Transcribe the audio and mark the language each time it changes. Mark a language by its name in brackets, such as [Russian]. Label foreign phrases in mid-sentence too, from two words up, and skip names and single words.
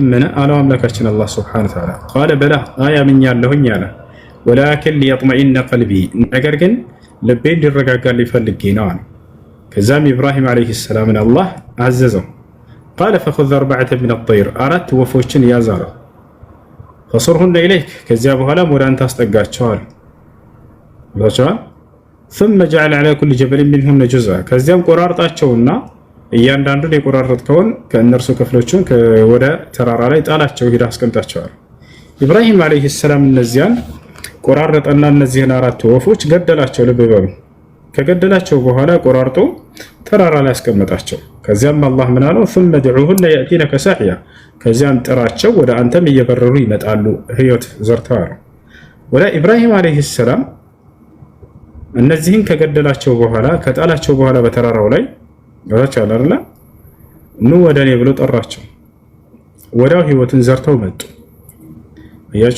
[Amharic] ምን አለው አምላካችን አላህ [Arabic] سبحانه وتعالى። قال بلى [Amharic] አምኛለሁኝ አለ። [Arabic] ولكن ليطمئن قلبي [Amharic] ነገር ግን ልቤ እንዲረጋጋልኝ ፈልጌ ነው አለ። ከዛም ኢብራሂም [Arabic] عليه السلام [Amharic] አላህ አዘዘው። [Arabic] قال فخذ أربعة من الطير [Amharic] አራት ወፎችን ያዝ አለው። [Arabic] فصرهن إليك [Amharic] ከዚያ በኋላም ወደ አንተ አስጠጋቸዋል። [Arabic] ثم جعل على كل جبل منهن جزءا [Amharic] ከዚያም ቆራርጣቸውና እያንዳንዱን የቆራረጥከውን ከእነርሱ ክፍሎችን ወደ ተራራ ላይ ጣላቸው፣ ሄዳ አስቀምጣቸዋል። ኢብራሂም [Arabic] عليه السلام [Amharic] እነዚያን ቆራረጠና እነዚህን አራት ወፎች ገደላቸው። ልብ በሉ። ከገደላቸው በኋላ ቆራርጦ ተራራ ላይ አስቀመጣቸው። ከዚያም አላህ ምን አለው? [Arabic] ثم ادعوهن يأتينك سعيا [Amharic] ከዚያም ጥራቸው ወደ አንተም እየበረሩ ይመጣሉ፣ ህይወት ዘርተዋል። ወደ ኢብራሂም [Arabic] عليه السلام [Amharic] እነዚህን ከገደላቸው በኋላ ከጣላቸው በኋላ በተራራው ላይ ወራቸው አይደለ ኑ ወደ እኔ ብሎ ጠራቸው። ወዲያው ህይወትን ዘርተው መጡ። አያችሁ፣